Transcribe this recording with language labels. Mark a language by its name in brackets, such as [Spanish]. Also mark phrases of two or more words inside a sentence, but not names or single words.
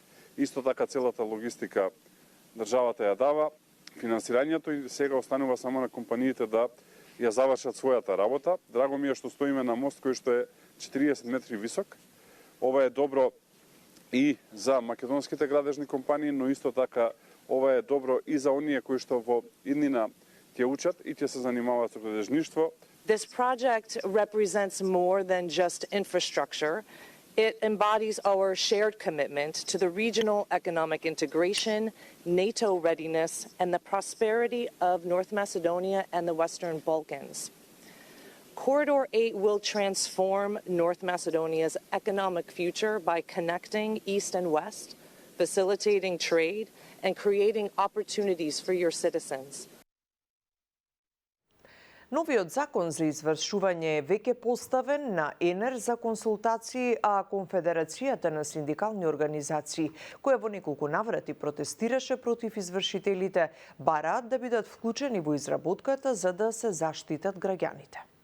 [Macedonian] Исто така целата логистика државата ја дава, финансирањето, и сега останува само на компаниите да ја завршат својата работа. Драго ми е што стоиме на мост кој што е 40 метри висок. Ова е добро и за македонските градежни компании, но исто така ова е добро и за оние кои што во иднина ќе учат и ќе се занимаваат со градежништво. [English] This project represents more than just infrastructure. It embodies our shared commitment to the regional economic integration, NATO readiness, and the prosperity of North Macedonia and the Western Balkans. Corridor 8 will transform North Macedonia's economic future by connecting East and West, facilitating trade, and creating opportunities for your citizens. [Macedonian] Новиот закон за извршување е веќе поставен на ЕНЕР за консултации, а Конфедерацијата на синдикални организации, која во неколку наврати протестираше против извршителите, бараат да бидат вклучени во изработката за да се заштитат граѓаните.